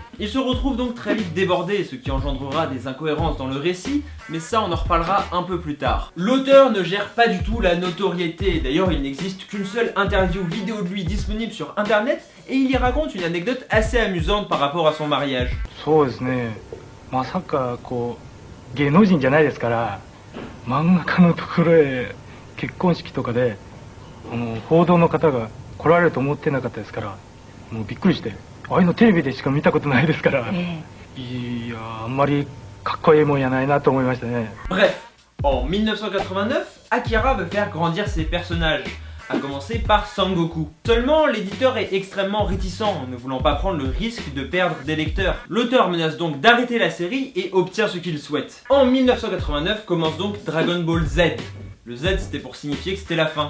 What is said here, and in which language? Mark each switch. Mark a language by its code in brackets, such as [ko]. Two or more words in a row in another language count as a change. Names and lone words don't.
[fr] Il se retrouve donc très vite débordé, ce qui engendrera des incohérences dans le récit, mais ça on en reparlera un peu plus tard. L'auteur ne gère pas du tout la notoriété, d'ailleurs il n'existe qu'une seule interview vidéo de lui disponible sur internet, et il y raconte une anecdote assez amusante par rapport à son mariage. [ja] そうですね。まさかこう芸能人じゃないですから、漫画家のところへ結婚式とかで報道の方が来られると思ってなかったですから、もうびっくりして、ああいうのテレビでしか見たことないですから、いやあんまりかっこいいもんやないなと思いましたね。 [fr] Bref, en 1989, Akira veut faire grandir ses personnages, à commencer par Sangoku. Seulement, l'éditeur est extrêmement réticent, ne voulant pas prendre le risque de perdre des lecteurs. L'auteur menace donc d'arrêter la série et obtient ce qu'il souhaite. En 1989 commence donc Dragon Ball Z. Le Z c'était pour signifier que c'était la fin.